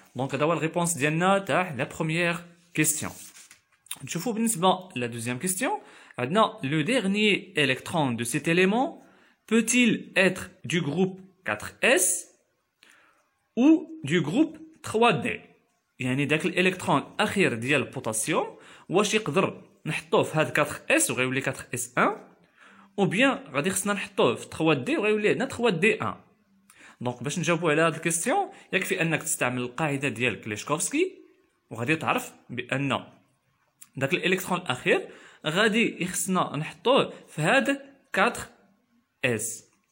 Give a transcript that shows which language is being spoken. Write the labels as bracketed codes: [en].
[ar] دونك هذا هو الريبونس ديالنا تاع لا بروميير كيستيون. نشوفوا بالنسبه لا دوزيام كيستيون عندنا [fr] لو ديرنيي électron de cet élément peut-il être du groupe 4s ou du groupe 3d. [ar] يعني داك الالكترون الاخير ديال البوتاسيوم واش يقدر نحطوه في هاد 4s وغيولي 4s1 او بيان غادي خصنا نحطوه في 3d وغيولي عندنا 3d1. دونك باش نجاوبوا على هاد الكيستيون يكفي انك تستعمل القاعده ديال كليشكوفسكي وغادي تعرف بان داك الالكترون الاخير غادي يخصنا نحطوه في هاد 4s.